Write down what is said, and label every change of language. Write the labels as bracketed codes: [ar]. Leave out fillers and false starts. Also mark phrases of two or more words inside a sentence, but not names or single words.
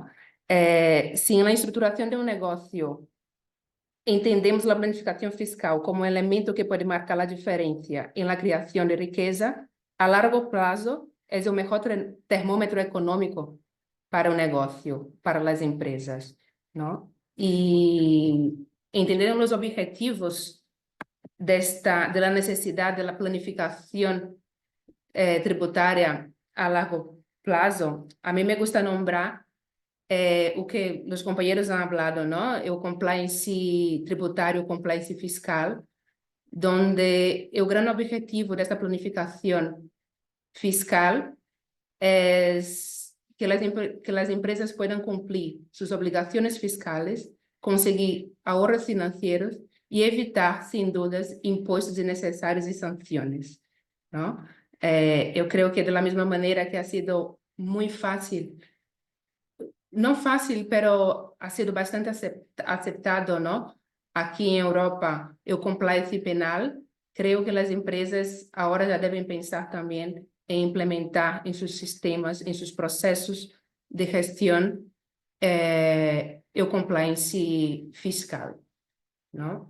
[pt] Se na estruturação de um negócio entendemos a planificação fiscal como um elemento que pode marcar a diferença na criação de riqueza, a largo prazo é o melhor termômetro econômico para o negócio, para as empresas, não? E entendendo os objetivos da necessidade da planificação tributária a largo prazo, a mim [es] me gusta nombrar [pt] o que os companheiros [es] han hablado, ¿no? [pt] O compliance tributário, o compliance fiscal, donde o grande objetivo desta planificação fiscal é que as empresas possam cumprir suas obrigações fiscais, conseguir ahorros financeiros e evitar, sem dúvidas, impostos desnecessários e sanções, ¿no? Eu creio que da mesma maneira que [es] ha sido [pt] muito fácil, não fácil, [es] pero ha sido bastante aceptado, ¿no? [pt] Aqui em Europa, o compliance penal, creio que as empresas agora já devem pensar também em implementar em seus sistemas, em seus processos de gestão, o compliance fiscal, ¿no?